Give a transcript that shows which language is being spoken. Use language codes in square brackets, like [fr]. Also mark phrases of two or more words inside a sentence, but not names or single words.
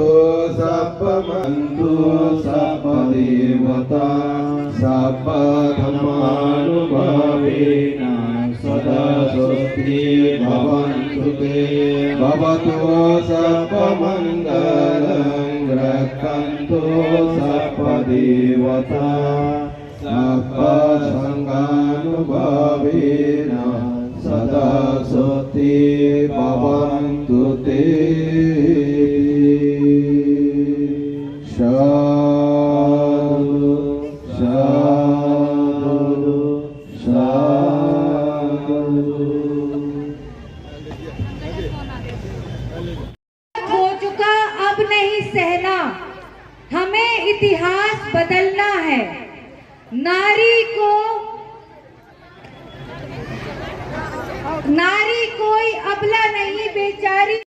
[pi] sabbamantu sabbadevata sabba dhammanubhavena sada sosti bhavantu te bhavato sabbamangalang rakkantu sabbadevata sabba sanganubhavena sada soti bhavantu te. Sadhu sadhu sadhu. [hi] हो चुका अब नहीं सहना, हमें इतिहास बदलना है। नारी कोई अबला नहीं बेचारी।